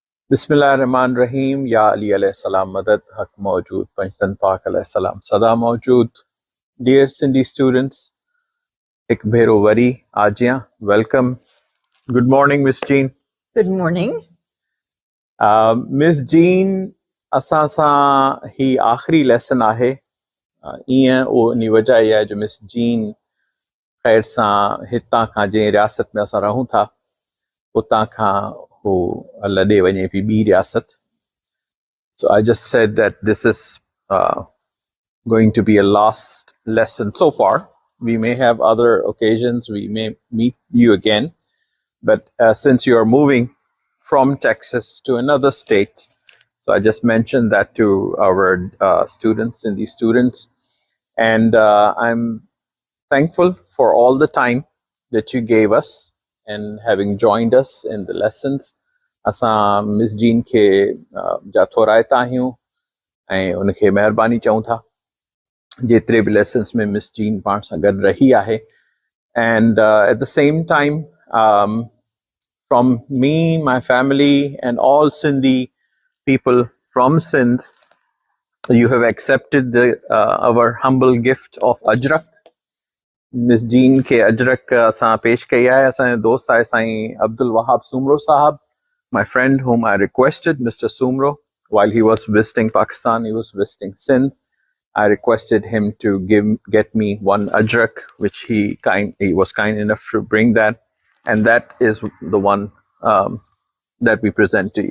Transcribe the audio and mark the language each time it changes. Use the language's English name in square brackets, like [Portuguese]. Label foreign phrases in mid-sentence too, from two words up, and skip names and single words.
[Arabic] بسم الله الرحمن الرحيم يا علي عليه السلام [Urdu] مدد حق موجود پنجتن پاک [Arabic] अलैहिस्सलाम [Urdu] سدا موجود. [English] Dear Sindhi students, [Sindhi] एक भेरो वरी आजियां. [English] Welcome. Good morning, Ms.Jean. Good morning. Ms.Jean, [Sindhi] असां सां ही आखिरी लेसन आहे. ईअं उन वजह इहा आहे जो Ms.Jean ख़ैर सां हितां खां जंहिं रियासत में असां रहूं था उतां खां हू लॾे वञे पई ॿी रियासत. [English] So I just said that this is going to be a last lesson so far. We may have other occasions, we may meet you again, but since you are moving from Texas to another state, so I just mentioned that to our students, Sindhi students, and I'm thankful for all the time that you gave us and having joined us in the lessons. [Sindhi] असां Ms.Jean खे जा थोराइता आहियूं ऐं उनखे महिरबानी चऊं था जेतिरे बि लेसन्स में Ms.Jean पाण सां गॾु रही आहे. [English] And at the same time, from me, my family, and all Sindhi people from Sindh, you have accepted our humble gift of Ajrak. [Sindhi] Ms.Jean खे अजरक असां पेश कई आहे. असांजो दोस्त आहे साईं अब्दुल वहाब सूमरो साहब, [English] my friend whom I requested, Mr. Sumro, while he was visiting Pakistan, he was visiting Sindh. I requested him to get me one ajrak, which he was kind enough to bring that, and that is the one that we present to you.